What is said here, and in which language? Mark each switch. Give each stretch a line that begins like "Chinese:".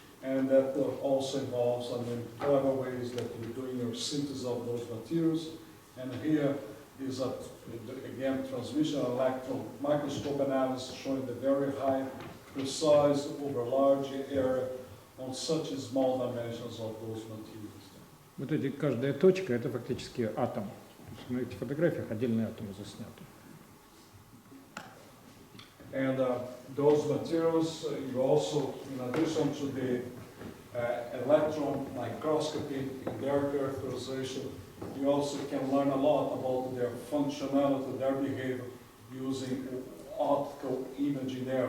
English: And that also involves, clever ways that you're doing your synthesis of those materials. And here is, again, transmission electron microscope analysis showing the very high, precise, over large area on such small dimensions of those materials.
Russian: Вот эти, каждая точка – это фактически атом. На этих фотографиях отдельные атомы засняты.
English: And those materials, you also, in addition to the electron microscopy and their characterization, you also can learn a lot about their functionality, their behavior, using optical imaging there.